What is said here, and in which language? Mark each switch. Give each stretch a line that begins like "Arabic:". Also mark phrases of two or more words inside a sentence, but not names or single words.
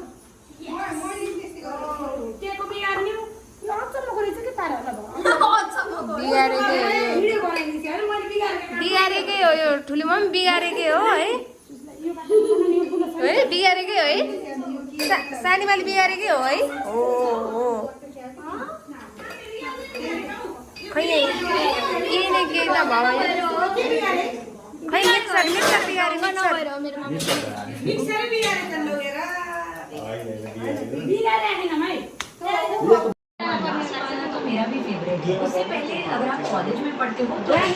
Nepali: बिगारेकै हो यो ठुलो मम्मी बिगारेकै हो है बिगारेकै हो है सानीमाले बिगारेकै हो है हो खै यिनै के त भयो खै मिक्सर बिगारेको
Hindi: मेरा भी फेवरेट है। उससे पहले अगर आप कॉलेज में पढ़ते हो तो